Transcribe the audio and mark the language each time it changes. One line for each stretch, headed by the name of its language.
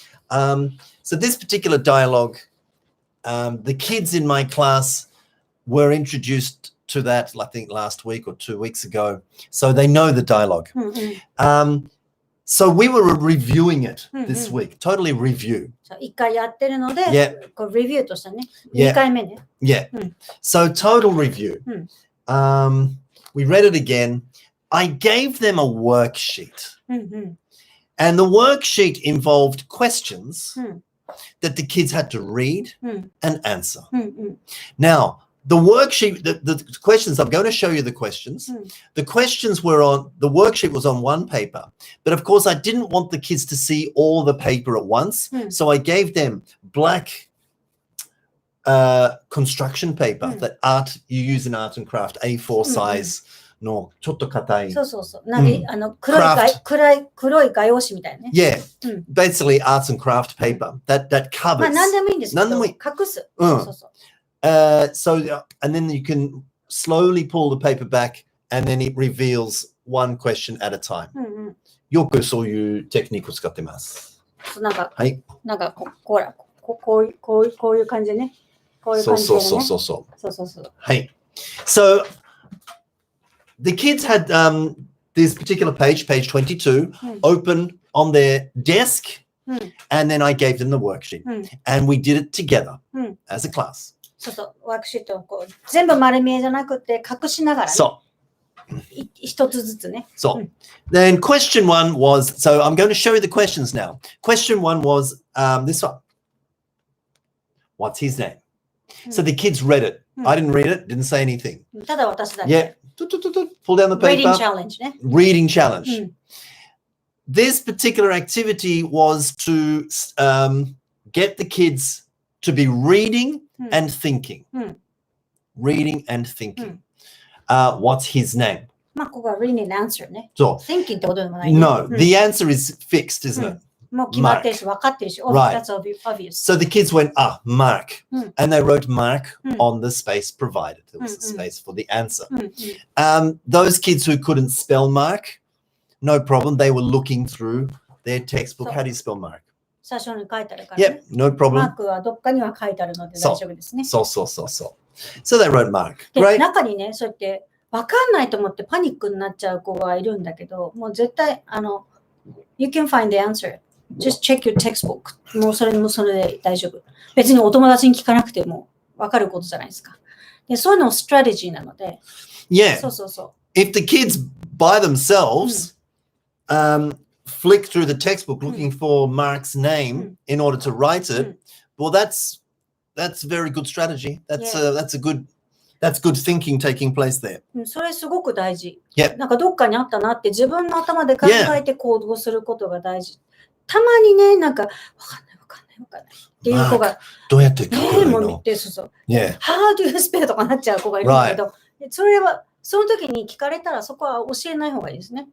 English: So this particular dialogue, the kids in my class were introduced to that, I think, last week or 2 weeks ago. So they know the dialogue. So we were reviewing it this week. Totally review.
Japanese: So 1回やってるので、こうレビューとしてね。 2回目ね。
English: Yeah. So total review. We read it again. I gave them a worksheet. And the worksheet involved questions that the kids had to read and answer. Now, the worksheet, the questions, I'm going to show you the questions. The questions were on, the worksheet was on one paper. But of course, I didn't want the kids to see all the paper at once. So I gave them black construction paper that you use in art and craft, A4 size.
Japanese: のちょっと硬い。そうそうそう。黒い画用紙みたいね。
English: Yeah. Basically arts and craft paper that covers.
Japanese: まあ何でもいいんですけど。何でもいい。隠す。そうそう。
English: So, and then you can slowly pull the paper back and then it reveals one question at a time.
Japanese: よくそういうテクニックを使ってます。なんか、はい。なんかこういう感じでね。こういう感じでね。そう。はい。
English: So, the kids had this particular page 22, open on their desk, and then I gave them the worksheet. And we did it together as a class.
Japanese: そうそう、ワークシートをこう全部丸見えじゃなくて隠しながらね。そう。一つずつね。そう。
English: Then question one was, so I'm going to show you the questions now. Question one was this one. What's his name? So the kids read it. I didn't read it, didn't say anything.
Japanese: ただ私だけ。
English: Yeah. Pull down the Reading paper. challenge ね。 Reading challenge. This particular activity was to get the kids to be reading and thinking. Reading and thinking. What's his name?
Japanese: まあ、ここは
English: reading and answer
Japanese: ね。
English: So,
Japanese: thinking ってことでもない。
English: no, the answer is fixed, isn't it?
Japanese: もう決まってるし、分かってるし。
English: Oh, Right. that's obvious. So the kids went, mark. And they wrote mark on the space provided. There was a space for the answer. Those kids who couldn't spell mark, no problem. They were looking through their textbook. So- How do you spell mark?
Japanese: 最初に書いてあるから、ね。
English: Yep, no
Japanese: マー
English: problem.
Japanese: クはどっかには書いてあるので大丈夫ですね。
English: So. So they wrote mark.
Japanese: で、
English: Great.
Japanese: 中にね、そうやって分かんないと思ってパニックになっちゃう子がいるんだけど、もう絶対、
English: You can find the answer. Just check your textbook.
Japanese: もうそれで大丈夫。別にお友達に聞かなくても分かることじゃないですか。で、そういうのもストラテジーなので、
English: Yeah.
Japanese: そうそうそ
English: If the kids by themselves flick through the textbook looking for Mark's name in order to write it, well, that's a very good strategy. That's good thinking taking place there.
Japanese: う。それすごく大事。
English: Yeah.
Japanese: なんかどっかにあったなって自分の頭で考えて行動することが大事。たまにね、なんか、わかんないっていう子が、どうやって書くの？もう見て、そうそう。
English: Yeah. How do you spell
Japanese: とかなっちゃう子がいるんだけど、それは、その時に聞かれたらそこは教えない方がいいですね。